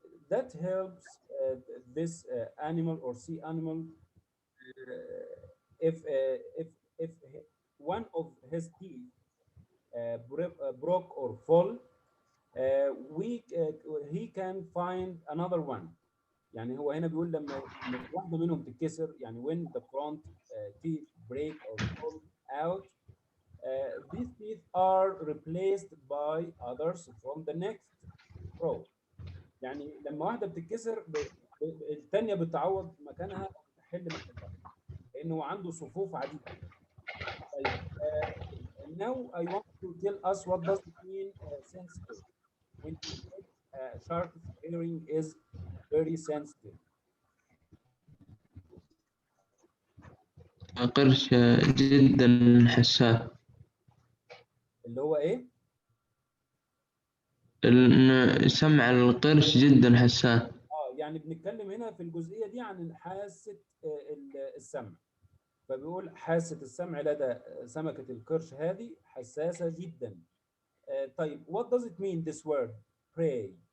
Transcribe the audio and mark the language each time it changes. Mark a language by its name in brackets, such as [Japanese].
[English] That helps this animal or sea animal if one of his teeth broke or fall, he can find another one. [Arabic] يعني هو هنا بيقول لما واحدة منهم تتكسر، يعني [English] when the front teeth break or fall out, these teeth are replaced by others from the next row. [Arabic] يعني لما واحدة بتتكسر الثانية بتعوض مكانها أو بتحل محلها لأنه عنده صفوف عديدة. [English] طيب now I want to tell us what does it mean sensitive. When we say shark's hearing is very sensitive. [Arabic] قرش جدا حساس. اللي هو ايه؟ سمع القرش جدا حساس. يعني بنتكلم هنا في الجزئية دي عن حاسة السمع. فبيقول حاسة السمع لدى سمكة القرش هذه حساسة جدا. [English] طيب what does it mean this word pray؟